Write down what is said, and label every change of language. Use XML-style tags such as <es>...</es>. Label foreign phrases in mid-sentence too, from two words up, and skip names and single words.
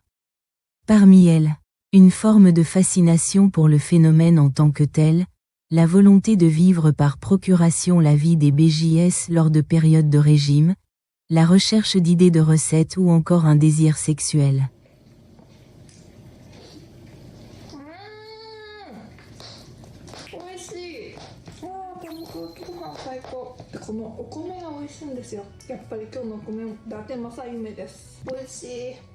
<fr>Parmi elles, une forme de fascination pour le phénomène en tant que tel, la volonté de vivre par procuration la vie des BJS lors de périodes de régime, la recherche d'idées de recettes ou encore un désir sexuel.</fr> <ja>このお米が美味しいんですよ。やっぱり今日のお米伊達政夢です。美味しい。</ja>